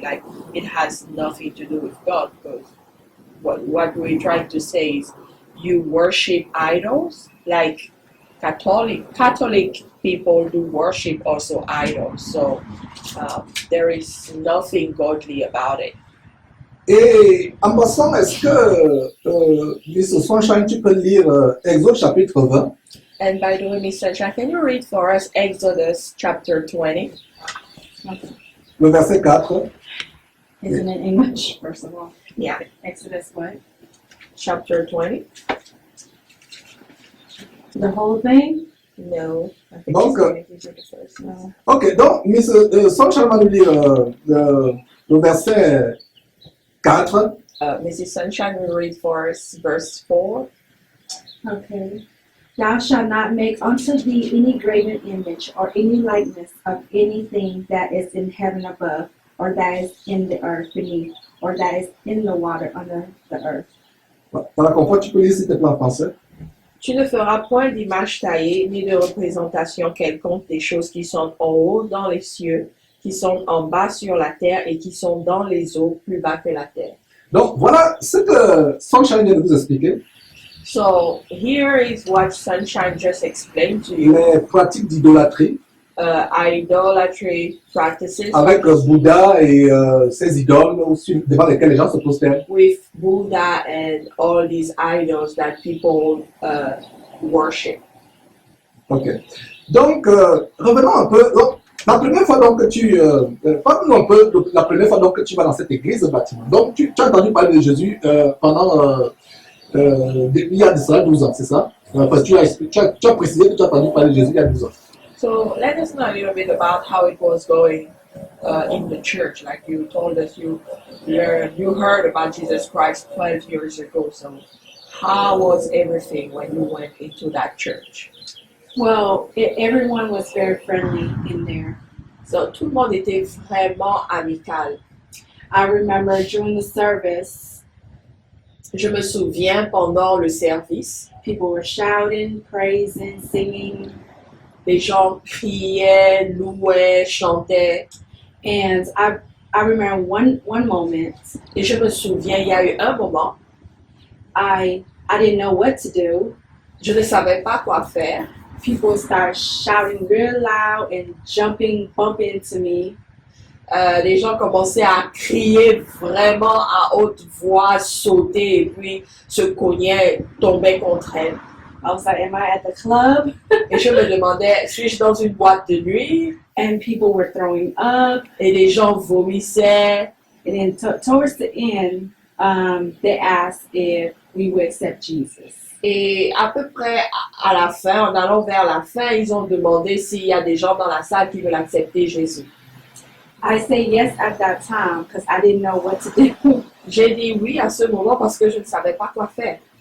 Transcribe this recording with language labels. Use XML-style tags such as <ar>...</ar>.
<en>Like it has nothing to do with God, because what we're trying to say is you worship idols, like Catholic people do worship also idols. So there is nothing godly about it.</en> <fr>Et en passant, est-ce que Miss Sunshine, tu peux lire Exode chapitre 20?</fr> <en>And by the way, Miss Sunshine, can you read for us Exodus chapter 20?</en> <fr>Le verset 4.</fr> <en>Is it in English, first of all? Yeah. Exodus what? Chapter 20? The whole thing? No. I think</en> <fr>Donc,</fr> <en>it's going to give you the first one. No.</en> <fr>Ok, donc Miss Sunshine va nous lire le verset 4.</fr> <en>Mrs. Sunshine will read for us verse 4. Okay. Thou shalt not make unto thee any graven image or any likeness of anything that is in heaven above, or that is in the earth beneath, or that is in the water under the earth.</en> <fr>Dans la confort, tu peux lire s'il te plaît en français. Tu ne feras point d'image taillée, ni de représentation quelconque des choses qui sont en haut dans les cieux, qui sont en bas sur la terre et qui sont dans les eaux plus bas que la terre. Donc voilà ce que Sunshine vient de vous expliquer.</fr> <en>So here is what Sunshine just explained to you.</en> <fr>Les pratiques d'idolâtrie</fr> <en>Idolatry practices</en> <fr>avec Bouddha et ses idoles devant lesquelles les gens se prosternent.</fr> <en>with Buddha and all these idols that people worship.</en> <fr>Ok. Donc revenons un peu. Donc, La première fois donc que tu... parle-nous un peu de la première fois donc que tu vas dans cette église bâtiment. Donc tu as entendu parler de Jésus pendant... il y a de cela 12 ans, c'est ça? Parce que tu as précisé que tu as entendu parler de Jésus il y a 12 ans.</fr> <en>So let us know a little bit about how it was going in the church. Like you told us, you heard about Jesus Christ 12 years ago. So how was everything when you went into that church? Well, everyone was very friendly in there.</en> <fr>So tout le monde était vraiment amical.</fr> <en>I remember during the service,</en> <fr>Je me souviens pendant le service,</fr> <en>people were shouting, praising, singing,</en> <fr>les gens criaient, louaient, chantaient.</fr> <en>and I remember one moment</en> <fr>Et je me souviens, il y a eu un moment,</fr> <en>I didn't know what to do.</en> <fr>je ne savais pas quoi faire.</fr> <en>People started shouting real loud and jumping, bumping into me.</en> <fr>Les gens commençaient à crier vraiment à haute voix, sauter et puis se cognaient, tombaient contre elle.</fr> <en>I was like, am I at the club?</en> <fr>Et je me demandais, suis-je dans une boîte de nuit?</fr> <en>And people were throwing up.</en> <fr>Et les gens vomissaient.</fr> <en>And then towards the end, they asked if we would accept Jesus.</en> <fr>Et à peu près à la fin, en allant vers la fin, ils ont demandé s'il y a des gens dans la salle qui veulent accepter Jésus.</fr> <en>I say yes at that time because I didn't know what to do.</en> <fr>J'ai dit oui à ce moment parce que je ne savais pas quoi faire.</fr>